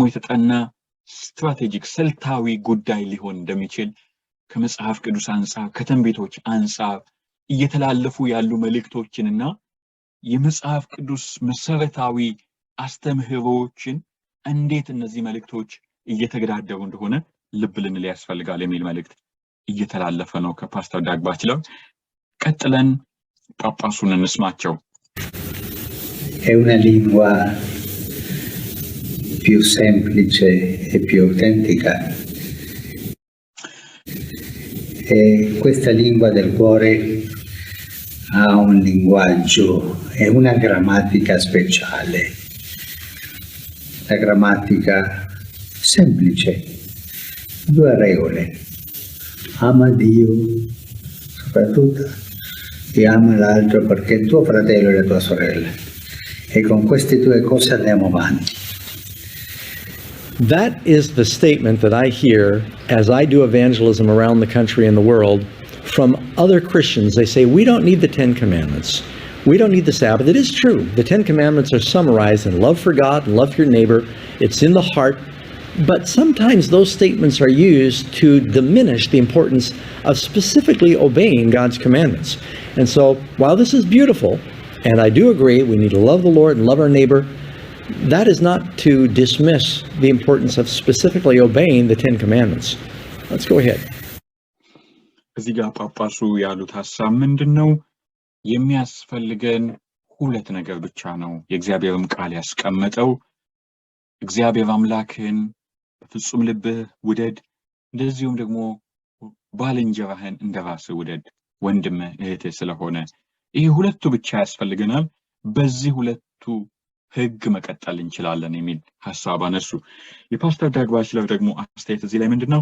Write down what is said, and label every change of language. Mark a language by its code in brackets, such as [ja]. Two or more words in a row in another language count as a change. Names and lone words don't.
[am] የተጠና ስትራቴጂክ ስልታዊ ጉዳይ ሊሆን እንደሚችል ከመጽሐፍ ቅዱስ አንጻር ከትንቢቶች አንጻር እየተላለፉ ያሉ መልእክቶችንና የመጽሐፍ ቅዱስ መሰረታዊ አስተምህሮችን እንዴት እነዚህ መልእክቶች እየተገዳደሩ እንደሆነ ልብ ልንል ያስፈልጋል የሚል መልእክት እየተላለፈ ነው ከፓስተር ዳግ ባችለር። ቀጥለን ጳጳሱን እንስማቸው። [it] È una lingua più semplice e più autentica. E questa lingua del cuore ha un linguaggio e una grammatica speciale. La grammatica semplice, 2 regole. Ama Dio soprattutto e ama l'altro perché è tuo fratello e la tua sorella. E con queste 2 cose andiamo avanti. [en] That is the statement that I hear as I do evangelism around the country and the world from other Christians. They say, we don't need the 10 Commandments. We don't need the Sabbath. It is true. The 10 Commandments are summarized in love for God and love for your neighbor. It's in the heart. But sometimes those statements are used to diminish the importance of specifically obeying God's commandments. And so, while this is beautiful, and I do agree we need to love the Lord and love our neighbor, that is not to dismiss the importance of specifically obeying the 10 Commandments. Let's go ahead. [am] እዚህ ጋር ጳጳሱ ያሉት ሐሳብ ምንድነው? የሚያስፈልገን ሁለት ነገር ብቻ ነው። የእግዚአብሔርም ቃል ያስቀመጠው እግዚአብሔር አምላክን በፍጹም ልብህ ውደድ፣ እንደዚሁም ደግሞ ባልንጀራህን እንደራስህ ውደድ፣ ወንድምህ እህትህ ስለሆነ ይሄ ሁለቱ ብቻ ያስፈልገናል። በዚህ ሁለቱ ህግ መቀጠል እንችላለን የሚል ሐሳብ አነሱ። የፓስተር ዳግ ባችለር ደግሞ አስተያየት እዚህ ላይ ምንድነው?